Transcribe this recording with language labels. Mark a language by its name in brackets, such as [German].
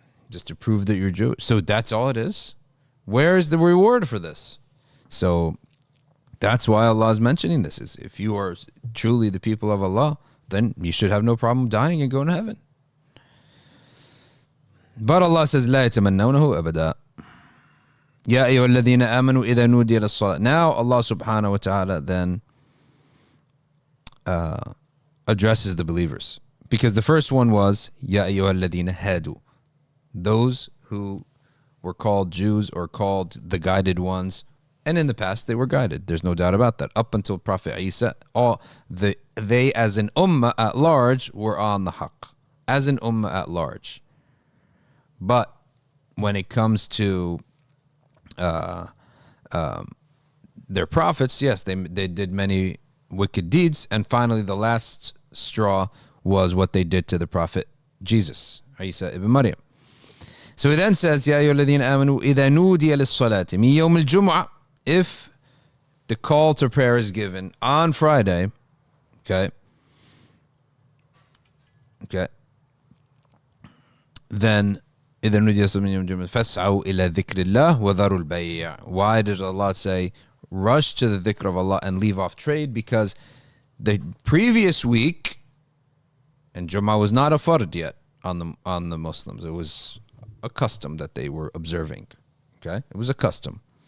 [English] Just to prove that you're Jewish. So that's all it is. Where is the reward for this? So that's why Allah is mentioning this. Is if you are truly the people of Allah, then you should have no problem dying and going to heaven. But Allah says, [Arabic] لا يتمنونه أبدا. يا أيها الذين آمنوا إذا نودي للصلاة. [English] Now Allah subhanahu wa ta'ala then addresses the believers. Because the first one was, [Arabic] يا أيها الذين هادوا. [English] Those who were called Jews or called the guided ones. And in the past, they were guided. There's no doubt about that. Up until Prophet Isa, they as an ummah at large were on the haqq. As an ummah at large. But when it comes to their prophets, yes, they did many wicked deeds. And finally, the last straw was what they did to the Prophet Jesus, Isa ibn Maryam. So he then says, [Arabic] يا أيها الذين آمنوا إذا نودي للصلاة من يوم الجمعة. [English] If the call to prayer is given on Friday, okay, then [Arabic] إذا نودي للصلاة من يوم الجمعة فاسعوا إلى ذكر الله وذروا البيع. [English] Why did Allah say, rush to the dhikr of Allah and leave off trade? Because the previous week, and Jumu'ah was not a fard yet on the Muslims. It was a custom that they were observing. Okay? It was a custom.